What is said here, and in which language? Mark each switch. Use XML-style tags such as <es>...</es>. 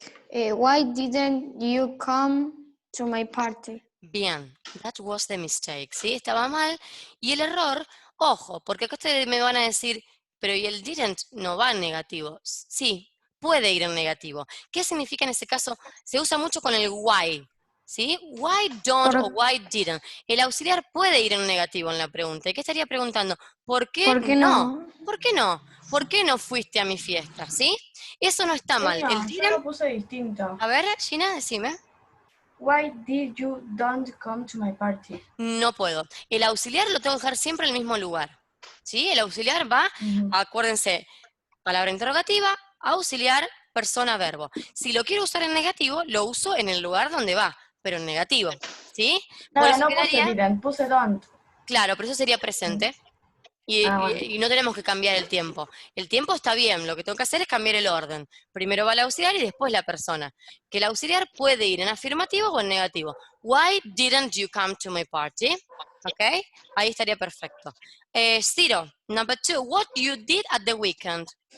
<en>Why didn't you come to my party?</en> <es>Bien,</es> <en>that was the mistake,</en> <es>¿sí? Estaba mal. Y el error, ojo, porque acá ustedes me van a decir, pero ¿y el didn't no va en negativo? Sí, puede ir en negativo. ¿Qué significa en ese caso? Se usa mucho con el why, ¿sí?</es> <en>Why don't</en> <es>o</es> <en>why didn't.</en> <es>El auxiliar puede ir en negativo en la pregunta. ¿Y qué estaría preguntando? ¿Por qué, ¿Por qué no? ¿Por qué no? ¿Por qué no fuiste a mi fiesta? ¿Sí? Eso no está mal. El No, yo</es> <en>didn't,</en> <es>lo puse distinto. a ver, Gina, decime.</es> <en>Why did you don't come to my party?</en> <es>No puedo. El auxiliar lo tengo que dejar siempre en el mismo lugar. ¿Sí? El auxiliar va, acuérdense, palabra interrogativa, auxiliar, persona, verbo. Si lo quiero usar en negativo, lo uso en el lugar donde va, pero en negativo. ¿Sí? Por No, eso no puse quedaría,</es> <en>didn't,</en> <es>puse</es> <en>don't.</en> <es>claro, pero eso sería presente. Bueno. Y no tenemos que cambiar el tiempo. El tiempo está bien, lo que tengo que hacer es cambiar el orden. Primero va el auxiliar y después la persona. Que el auxiliar puede ir en afirmativo o en negativo.</es> <en>Why didn't you come to my party? ¿Ok?</en> <es>Ahí estaría perfecto.</es> <en>Ciro, number 2. What you did at the weekend?</en>